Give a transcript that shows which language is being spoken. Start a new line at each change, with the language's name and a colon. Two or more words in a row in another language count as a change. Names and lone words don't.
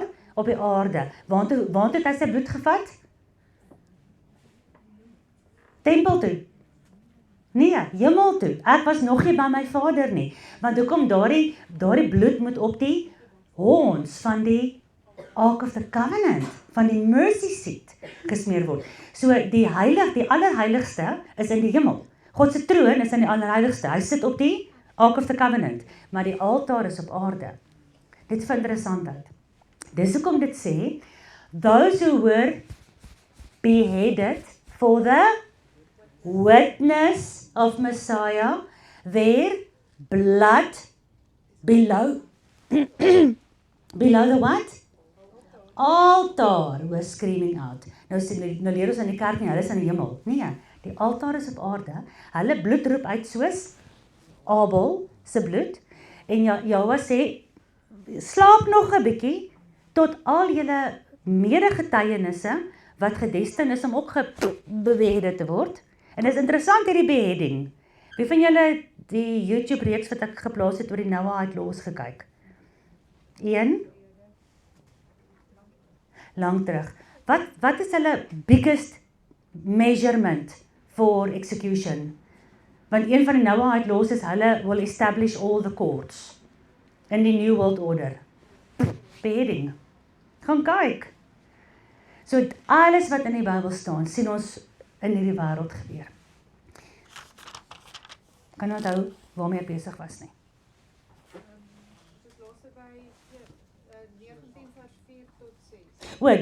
Afrikaans: Op die aarde. Waar het hy sy bloed gevat? Tempel toe. Nee, hemel toe. Ek was nog nie by my Vader nie. Want hoekom daardie bloed moet op die horns van die Ark of the Covenant, van die
English: mercy seat
Afrikaans: gesmeer word. So die allerheiligste is in die hemel. God se troon is in die allerheiligste. Hy sit op die Ark of the Covenant, maar die altaar is op aarde. Dit is interessant uit. Dis hoekom dit sê,
English: those who were beheaded for the witness of Messiah, their blood below the what? Altaar was screaming out.
Afrikaans: Nou leer ons in die kerk nie, hulle is in die hemel. Nee, die altaar is op aarde. Hulle bloed roep uit soos Abel se bloed. En Jahwe sê, slaap nog 'n bietjie, tot al julle mede-getuienisse, wat gedestin is om ook beheaded te word. En dit is interessant hierdie beheading. Wie van julle die YouTube reeks wat ek geplaas het oor die Noahide Laws gekyk? 1? Lang terug. Wat is hulle
English: biggest measurement for execution?
Afrikaans: Want een van die Noahide Laws is hulle
English: will establish all the courts
Afrikaans: in die New World Order. Beheading. Gaan kyk. So alles wat in die Bybel staan, sien ons in hierdie wêreld gebeur. Kan onthou waarmee ek besig was nie. Soos laaste by 19 vers 4 tot 6.